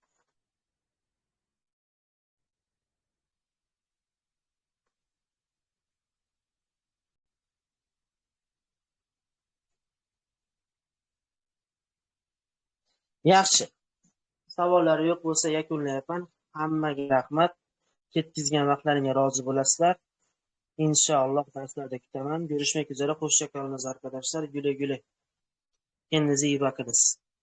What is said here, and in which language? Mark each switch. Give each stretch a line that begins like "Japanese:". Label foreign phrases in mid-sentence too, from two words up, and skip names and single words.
Uzbek: Yaxshi. Savollar yo'q bo'lsa yakunlayapman. Hammaga rahmat. Ketkizgan vaqtlaringga rozi bo'lasizlar. Inshaalloh darslarda kutaman.
Turkish: Görüşmek üzere. Hoşça kalınız arkadaşlar. Güle güle. Kendinize iyi bakınız.